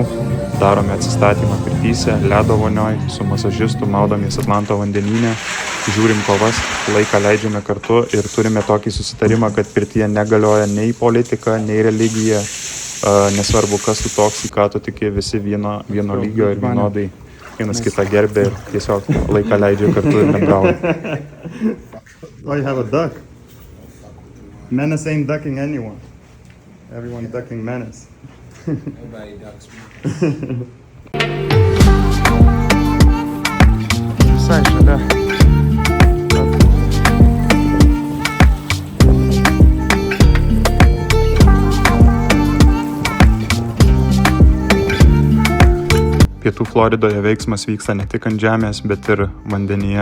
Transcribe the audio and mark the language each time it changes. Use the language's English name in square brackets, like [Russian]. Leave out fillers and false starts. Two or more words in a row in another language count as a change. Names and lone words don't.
[Lithuanian] Darome atsistatymą pirtyse, ledo vonioj, su masažistu, maudomės Atlanto vandenyne, žiūrim kovas, laiką leidžiame kartu ir turime tokį susitarimą, kad pirtyje negalioja nei politika, nei religija, nesvarbu kas tu toks, į ką tu tiki, visi vieno lygio ir vienodai vienas kitą gerbė ir tiesiog laiką leidžia kartu ir bendrauja. [English] Oh, you have a duck. Menace ain't ducking anyone. Everyone ducking Menace. Nobody ducks me. [Lithuanian] Visai šalia. Pietų Floridoje veiksmas vyksta ne tik ant žemės, bet ir vandenyje.